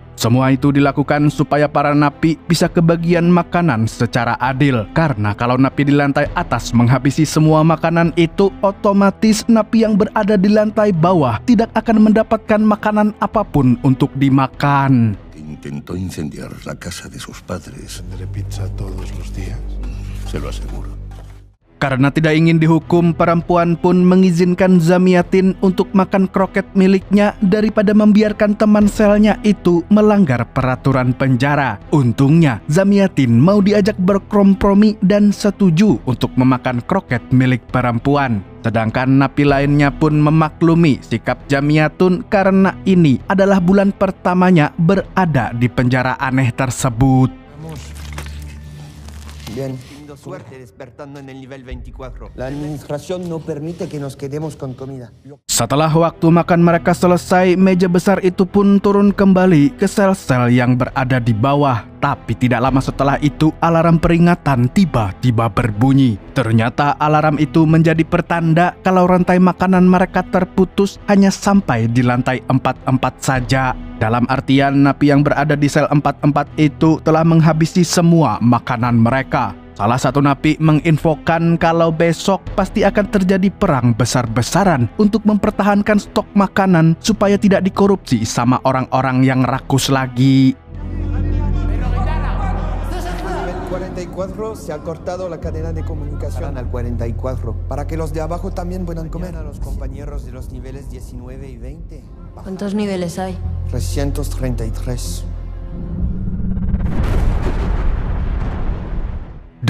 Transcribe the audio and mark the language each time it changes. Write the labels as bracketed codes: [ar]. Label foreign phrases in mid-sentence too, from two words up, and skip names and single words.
[id] Semua itu dilakukan supaya para napi bisa kebagian makanan secara adil, karena kalau napi di lantai atas menghabisi semua makanan itu, otomatis napi yang berada di lantai bawah tidak akan mendapatkan makanan apapun untuk dimakan. [es] Intentó incendiar la casa de sus padres. Tendré pizza todos los días. Se lo aseguro. [id] Karena tidak ingin dihukum, Perempuan pun mengizinkan Zamiatin untuk makan kroket miliknya daripada membiarkan teman selnya itu melanggar peraturan penjara. Untungnya, Zamiatin mau diajak berkompromi dan setuju untuk memakan kroket milik Perempuan. Sedangkan napi lainnya pun memaklumi sikap Zamiatin karena ini adalah bulan pertamanya berada di penjara aneh tersebut. [es] Bien. Suerte despertando en el nivel 24. La administración no permite que nos quedemos con comida. [id] Setelah waktu makan mereka selesai, meja besar itu pun turun kembali ke sel-sel yang berada di bawah. Tapi tidak lama setelah itu, alarm peringatan tiba-tiba berbunyi. Ternyata alarm itu menjadi pertanda kalau rantai makanan mereka terputus hanya sampai di lantai 44 saja. Dalam artian, napi yang berada di sel 44 itu telah menghabisi semua makanan mereka. Salah satu napi menginfokan kalau besok pasti akan terjadi perang besar-besaran untuk mempertahankan stok makanan supaya tidak dikorupsi sama orang-orang yang rakus lagi. [es] 44 se ha cortado la cadena de comunicación al 44 para que los de abajo también puedan comer. A los compañeros de los niveles 19 y 20. ¿Cuántos niveles hay? 333.